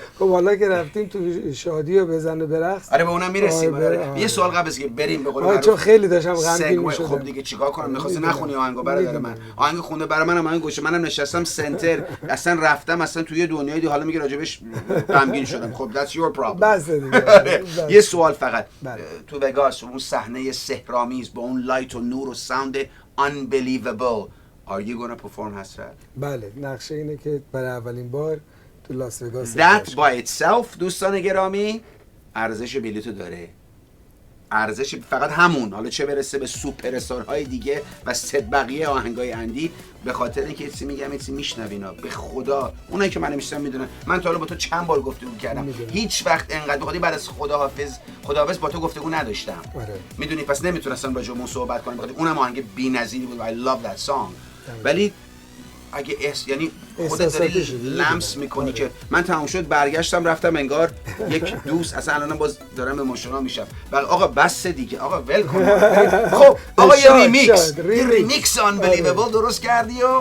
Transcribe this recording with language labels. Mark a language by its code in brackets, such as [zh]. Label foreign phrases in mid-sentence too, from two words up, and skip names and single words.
[fa] خب حالا که رفتیم تو شادی و بزن و برقص، آره به اونم میرسیم. یه سوال قبل از که بریم به قول معروف چون خیلی داشتم غمگین میشدم. خب دیگه چیکار کنم؟ می‌خواستی نخونی آهنگو برادر من. آهنگ خونده برای منم آهنگ گوشه، منم نشستم سنتر، اصلا رفتم اصلا توی دنیای دیگه، حالا میگه راجبش غمگین شدم. خب [en] that's your problem. [fa] بس دیگه. یه سوال فقط. تو وگاس اون صحنه سحرآمیز با اون لایت و نور و ساوند [en] unbelievable are you gonna perform [fa] حسرت؟ بله، نقشه اینه که برای اولین بار تو لاس وگاس [en] that by itself [fa] دوستان گرامی ارزش بلیتو داره. ارزش فقط همون، حالا چه برسه به سوپر استارهای دیگه و بقیه آهنگای اندی، به خاطر اینکه چیزی میگم چیزی میشنوینا به خدا، اونایی که منو میشنون میدونن من تا حالا با تو چند بار گفتگو کردم، هیچ وقت انقدر بخاطر بعد از خداحافظ با تو گفتگو نداشتم. میدونی پس نمیتونستم راجع به اون صحبت کنم، بخاطر اونم آهنگ بی‌نظیری بود. [en] I love that song. [fa] ولی اگه یعنی خودت داری لمس میکنی که من تمام شد برگشتم رفتم انگار یک دوست، اصلا الانم باز دارم ایموشنال میشم. آقا بس دیگه، آقا ول کن. خب آقا یه ریمیکس unbelievable درست کردی و